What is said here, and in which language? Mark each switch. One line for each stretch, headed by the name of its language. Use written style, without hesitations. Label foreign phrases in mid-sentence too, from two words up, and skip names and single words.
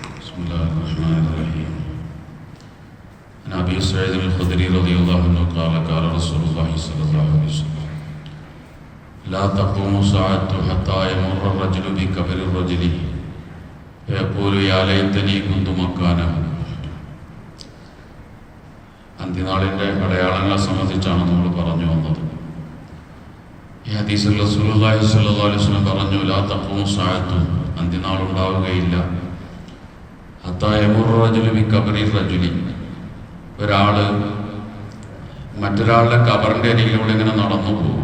Arabic: بسم الله الرحمن الرحيم. عن أبي سعيد الخدري رضي الله عنه قال قال رسول الله صلى الله عليه وسلم لا تقوم الساعة حتى يمر الرجل بقبر الرجل فيقول يا ليتني كنت مكانه.
Malayalam: അന്ത്യനാളിൻ്റെ അടയാളങ്ങളെ സംബന്ധിച്ചാണ് നമ്മൾ പറഞ്ഞു വന്നത്. ഈ ഹദീസിൽ
Arabic: رسول الله صلى الله عليه وسلم
Malayalam: പറഞ്ഞു
Arabic: لا تقوم الساعة,
Malayalam: അന്ത്യനാൾ ഉണ്ടാവുകയില്ല,
Arabic: حتى يمر الرجل بقبر الرجل,
Malayalam: ഒരാള് മറ്റൊരാളുടെ ഖബറിൻ്റെ അരികിലൂടെ ഇങ്ങനെ നടന്നു പോകും.